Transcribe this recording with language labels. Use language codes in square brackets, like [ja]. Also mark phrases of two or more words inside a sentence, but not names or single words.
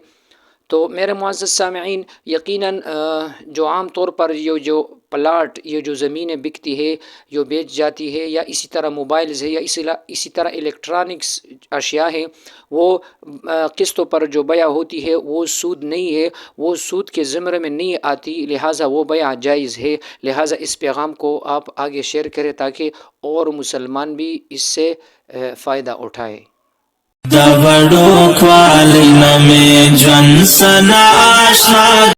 [ur] تو میرے معزز سامعین، یقیناً جو عام طور پر یہ جو پلاٹ، یہ جو زمینیں بکتی ہے، جو بیچ جاتی ہے، یا اسی طرح موبائلز ہے، یا اسی طرح الیکٹرانکس اشیاء ہیں، وہ قسطوں پر جو بیع ہوتی ہے وہ سود نہیں ہے، وہ سود کے زمرے میں نہیں آتی، لہٰذا وہ بیع جائز ہے۔ لہٰذا اس پیغام کو آپ آگے شیئر کریں تاکہ اور مسلمان بھی اس سے فائدہ اٹھائے۔ [ps] د وړو کوالی نه مې ژوند سنا آشنا